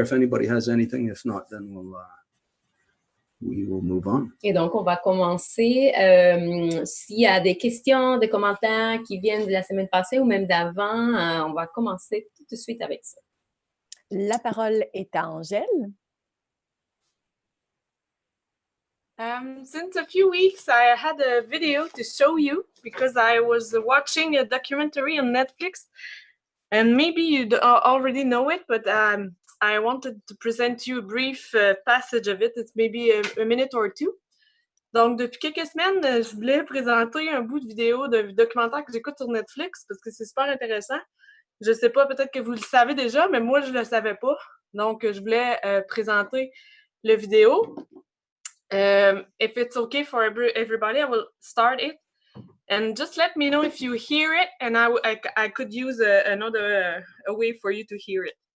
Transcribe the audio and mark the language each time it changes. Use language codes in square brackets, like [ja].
[en] If anybody has anything, if not, then we will move on. [fr] Et donc, on va commencer. S'il y a des questions, des commentaires qui viennent de la semaine passée ou même d'avant, on va commencer tout de suite avec ça. La parole est à Angèle. [en] Since a few weeks, I had a video to show you because I was watching a documentary on Netflix, and maybe you already know it, but I wanted to present you a brief passage of it. It's maybe a minute or two. [fr] Donc, depuis quelques semaines, je voulais présenter un bout de vidéo de documentaire que j'écoute sur Netflix parce que c'est super intéressant. Je ne sais pas, peut-être que vous le savez déjà, mais moi, je ne le savais pas. Donc, je voulais présenter le vidéo. [en] If it's okay for everybody, I will start it. And just let me know if you hear it, and I could use another way for you to hear it.